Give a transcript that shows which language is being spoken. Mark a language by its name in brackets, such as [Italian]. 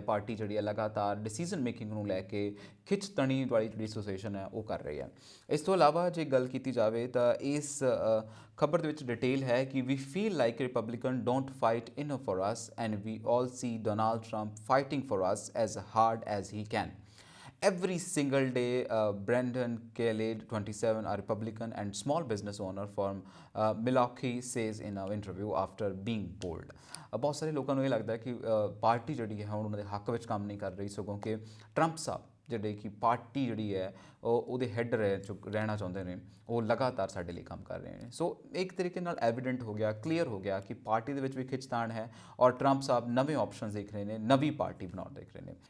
[Punjabi] Party ਜਿਹੜੀ ਹੈ ਲਗਾਤਾਰ ਡਿਸੀਜਨ ਮੇਕਿੰਗ ਨੂੰ ਲੈ ਕੇ ਖਿੱਚਤਣੀ ਵਾਲੀ ਜਿਹੜੀ ਐਸੋਸੀਏਸ਼ਨ ਹੈ ਉਹ ਕਰ ਰਹੀ ਹੈ। ਇਸ ਤੋਂ ਇਲਾਵਾ ਜੇ ਗੱਲ ਕੀਤੀ ਜਾਵੇ ਤਾਂ ਇਸ ਖਬਰ ਦੇ ਵਿੱਚ ਡਿਟੇਲ ਹੈ ਕਿ [English] We feel like republican don't fight enough for us and we all see Donald Trump fighting for us as hard as he can. Every single day, Brendan Khaled, 27, a Republican and small business owner from Milwaukee, says in an interview after being polled. [Punjabi] ਬਹੁਤ ਸਾਰੇ ਲੋਕਾਂ ਨੂੰ ਇਹ ਲੱਗਦਾ ਕਿ party ਜਿਹੜੀ ਹੈ ਹੁਣ ਉਹਨਾਂ ਦੇ ਹੱਕ ਵਿੱਚ ਕੰਮ ਨਹੀਂ ਕਰ ਰਹੀ, ਸਗੋਂ ਕਿ ਟਰੰਪ ਸਾਹਿਬ ਜਿਹੜੇ ਕਿ ਪਾਰਟੀ ਜਿਹੜੀ ਹੈ ਉਹਦੇ ਹੈੱਡ ਰਹਿਣਾ ਚਾਹੁੰਦੇ ਨੇ, ਉਹ ਲਗਾਤਾਰ ਸਾਡੇ ਲਈ ਕੰਮ ਕਰ ਰਹੇ ਨੇ। ਸੋ ਇੱਕ ਤਰੀਕੇ ਨਾਲ ਐਵੀਡੈਂਟ ਹੋ ਗਿਆ, ਕਲੀਅਰ ਹੋ ਗਿਆ ਕਿ ਪਾਰਟੀ ਦੇ ਵਿੱਚ ਵੀ ਖਿੱਚਤਾਣ ਹੈ ਔਰ ਟਰੰਪ ਸਾਹਿਬ ਨਵੇਂ ਆਪਸ਼ਨਸ ਦੇਖ ਰਹੇ ਨੇ, ਨਵੀਂ ਪਾਰਟੀ ਬਣਾਉਣ ਦੇਖ ਰਹੇ ਨੇ।